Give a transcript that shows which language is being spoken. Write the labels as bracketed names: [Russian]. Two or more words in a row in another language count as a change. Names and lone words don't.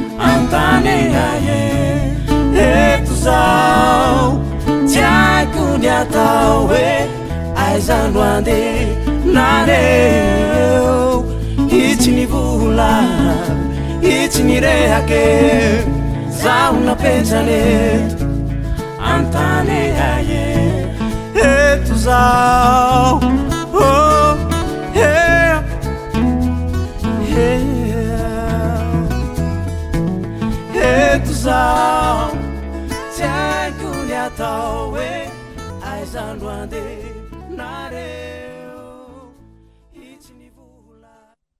[Malagasy] Antany aie, eto zao, tsy haiko ny atao hoe Aiza no andehanareo? Itsy ny vola, itsy ny rehake, zaho napenjane, antany aie, eto zaho, [English] oh, yeah. Yeah. [Malagasy] Eto zaho, tsy haiko ny atao hoe Aiza no andehanareo? Hitsy ny vola-